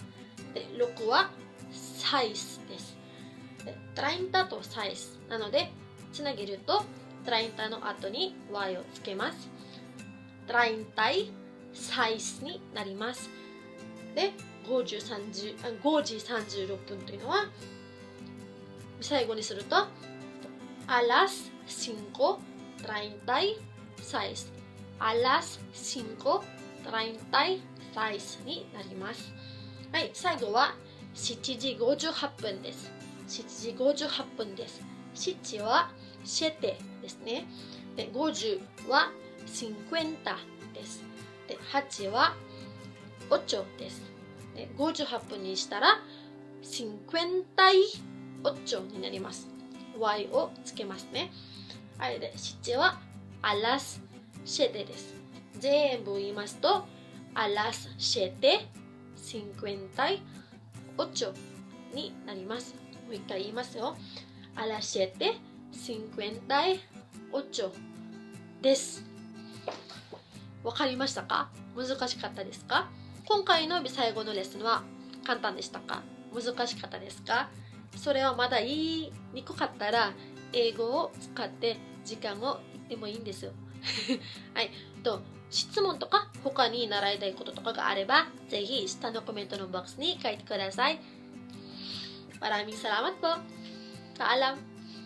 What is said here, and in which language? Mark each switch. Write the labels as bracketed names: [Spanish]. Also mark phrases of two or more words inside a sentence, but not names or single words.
[Japanese] で、6は6です。で、30と6なので、つなげると、30の後に y をつけます。36になります。で5時36分というのは最後にすると [Spanish] a las 5:36 a las 5:36 [Japanese] になります。はい、最後は7時58分です。7時58分です。7は7ですね。で、50は50です。で、8は8です。で、58分にしたら58になります。y をつけますね。はい、で、7は [Spanish] a las 7 [Japanese] です。全部言いますと [Spanish] a las 7:58 [Japanese] になります。もう一回言いますよ。 [Spanish] a las 7:58 [Japanese] です。わかりましたか？難しかったですか？今回のビサイ語のレッスンは簡単でしたか？難しかったですか？それはまだ言いにくかったら英語を使って時間を言ってもいいんですよ。はい。質問とか他に習いたいこととかがあればぜひ下のコメントのボックスに書いてください。 [Filipino] Maraming salamat po. Paalam.